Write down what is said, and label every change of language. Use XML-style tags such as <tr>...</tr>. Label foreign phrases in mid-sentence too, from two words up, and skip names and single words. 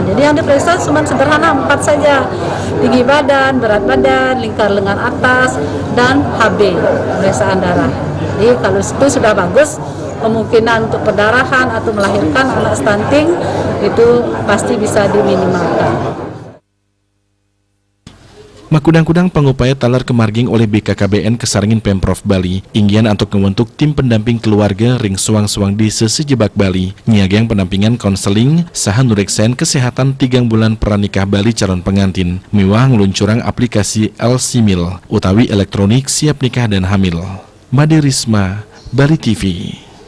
<id>Jadi yang diperiksa cuma sederhana 4 saja, tinggi badan, berat badan, lingkar lengan atas, dan HB, pemeriksaan darah. Jadi kalau itu sudah bagus, kemungkinan untuk perdarahan atau melahirkan anak stunting itu pasti bisa diminimalkan.</id> <ban>Makudang-kudang pengupaya talar kemarging oleh BKKBN kesarengin Pemprov Bali, inggian</ban> <id>untuk membentuk tim pendamping keluarga</id> <ban>ring suang-suang desa sejebak Bali, nyiagang</ban> <id>pendampingan konseling,</id> <ban>saha nureksain kesehatan 3 bulan pranikah Bali calon pengantin, miwah ngeluncurang aplikasi El-Simil, utawi</ban> <id>elektronik siap nikah dan hamil. Made Risma, Bali TV.</id>